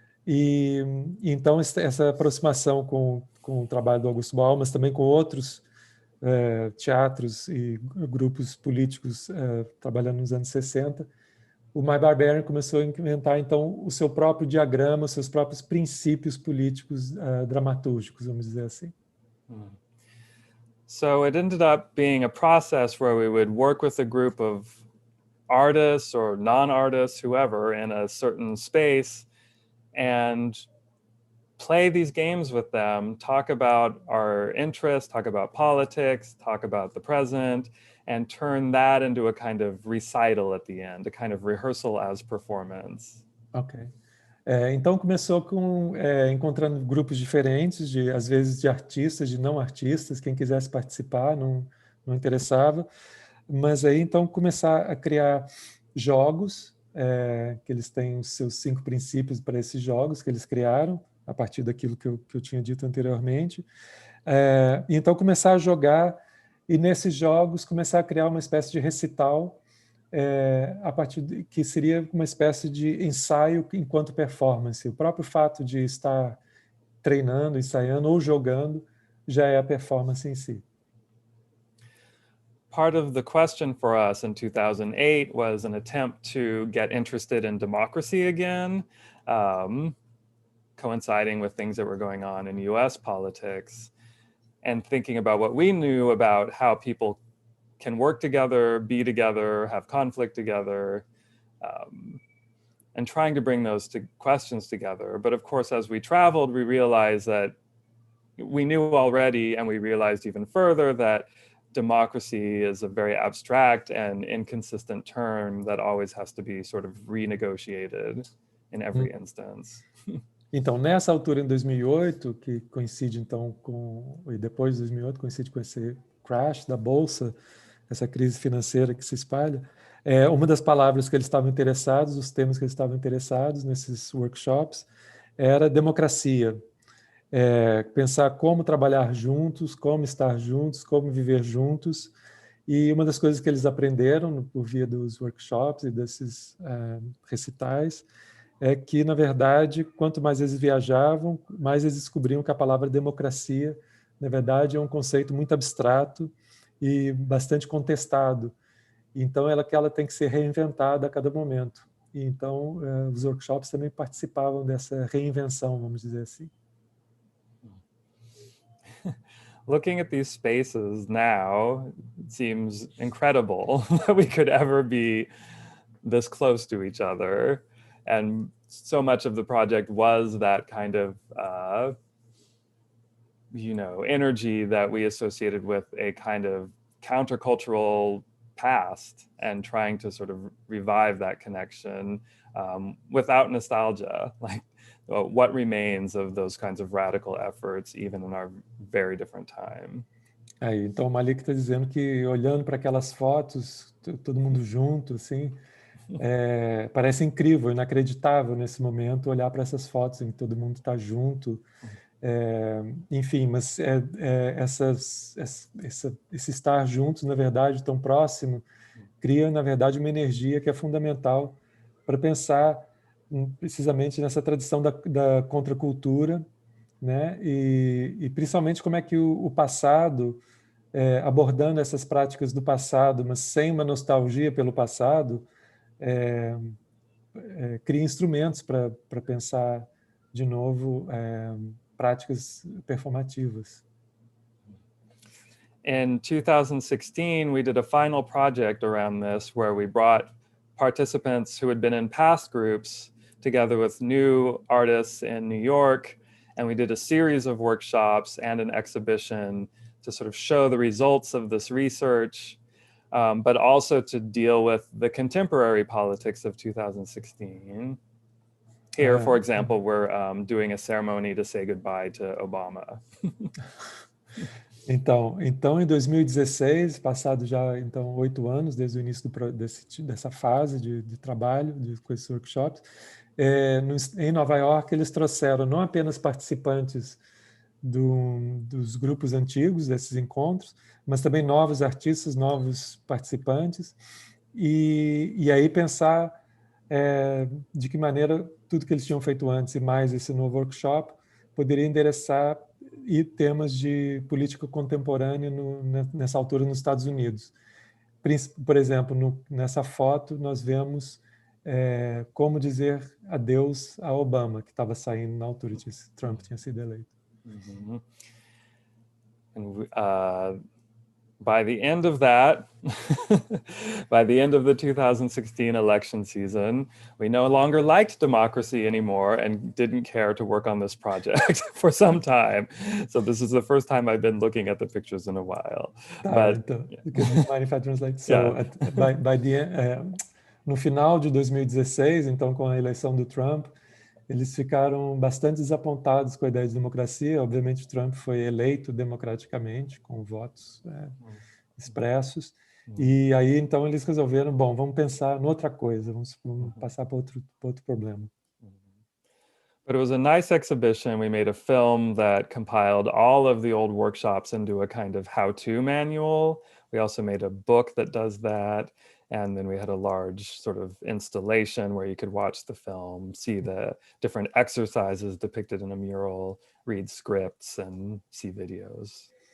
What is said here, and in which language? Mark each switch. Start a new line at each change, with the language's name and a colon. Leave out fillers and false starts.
Portuguese: E então essa aproximação com o trabalho do Augusto Boal, mas também com outros teatros e grupos políticos trabalhando nos anos 60, o My Barbarian começou a inventar, então, o seu próprio diagrama, os seus próprios princípios políticos dramatúrgicos, vamos dizer assim.
English: So it ended up being a process where we would work with a group of artists or non-artists, whoever, in a certain space and play these games with them, talk about our interests, talk about politics, talk about the present, and turn that into a kind of recital at the end, a kind of rehearsal as performance. Ok.
Portuguese: Então começou com encontrando grupos diferentes, às vezes de artistas, de não artistas, quem quisesse participar, não interessava, mas aí então começar a criar jogos, que eles têm os seus 5 princípios para esses jogos que eles criaram, a partir daquilo que eu tinha dito anteriormente. E então começar a jogar e nesses jogos começar a criar uma espécie de recital, a partir que seria uma espécie de ensaio enquanto performance. O próprio fato de estar treinando, ensaiando ou jogando já é a performance em si.
English: Part of the question for us in 2008 was an attempt to get interested in democracy again, coinciding with things that were going on in US politics, and thinking about what we knew about how people can work together, be together, have conflict together, and trying to bring those questions together. But of course, as we traveled, we realized that we knew already, and we realized even further, that democracy is a very abstract and inconsistent term that always has to be sort of renegotiated in every instance.
Portuguese: Então, nessa altura, em 2008, que coincide então e depois de 2008, coincide com esse crash da Bolsa, essa crise financeira que se espalha, uma das palavras que eles estavam interessados, os temas que eles estavam interessados nesses workshops, era democracia. Pensar como trabalhar juntos, como estar juntos, como viver juntos. E uma das coisas que eles aprenderam por via dos workshops e desses recitais é que, na verdade, quanto mais eles viajavam, mais eles descobriam que a palavra democracia, na verdade, é um conceito muito abstrato e bastante contestado. Então, ela tem que ser reinventada a cada momento. E, então, os workshops também participavam dessa reinvenção, vamos dizer assim.
English: Looking at these spaces now, it seems incredible that we could ever be this close to each other. And so much of the project was that kind of, energy that we associated with a kind of countercultural past and trying to sort of revive that connection without nostalgia. Like, what remains of those kinds of radical efforts, even in our very different time.
Portuguese: Então o Malik está dizendo que olhando para aquelas fotos, todo mundo junto, assim, parece incrível, inacreditável nesse momento olhar para essas fotos em que todo mundo está junto. Enfim, mas esse estar juntos, na verdade, tão próximo, cria, na verdade, uma energia que é fundamental para pensar precisamente nessa tradição da contracultura, né? E principalmente como é que o passado, abordando essas práticas do passado, mas sem uma nostalgia pelo passado, cria instrumentos para pensar de novo práticas performativas.
English: In 2016, we did a final project around this where we brought participants who had been in past groups together with new artists in New York. And we did a series of workshops and an exhibition to sort of show the results of this research, but also to deal with the contemporary politics of 2016. Here, for example, we're doing a ceremony to say goodbye to Obama.
Portuguese: Então, em 2016, passado já então 8 anos desde o início dessa fase de trabalho com esses workshops, em Nova York eles trouxeram não apenas participantes dos grupos antigos desses encontros, mas também novos artistas, novos participantes, e aí pensar de que maneira tudo que eles tinham feito antes e mais esse novo workshop poderia endereçar e temas de política contemporânea nessa altura nos Estados Unidos. Por exemplo, nessa foto nós vemos como dizer adeus a Obama, que estava saindo na altura, Trump tinha sido eleito. Mm-hmm.
English: And by the end of that, by the end of the 2016 election season, we no longer liked democracy anymore and didn't care to work on this project for some time. So this is the first time I've been looking at the pictures in a while.
Portuguese: Então,
English: mind if I translate? So, by the end,
Portuguese: no final de 2016, então com a eleição do Trump, eles ficaram bastante desapontados com a ideia de democracia. Obviamente, Trump foi eleito democraticamente, com votos expressos. E aí, então, eles resolveram, bom, vamos pensar em outra coisa, vamos passar para outro problema.
English: But it was a nice exhibition. We made a film that compiled all of the old workshops into a kind of how-to manual. We also made a book that does that. And then we had a large sort of installation where you could watch the film, see the different exercises depicted in a mural, read scripts, and see videos.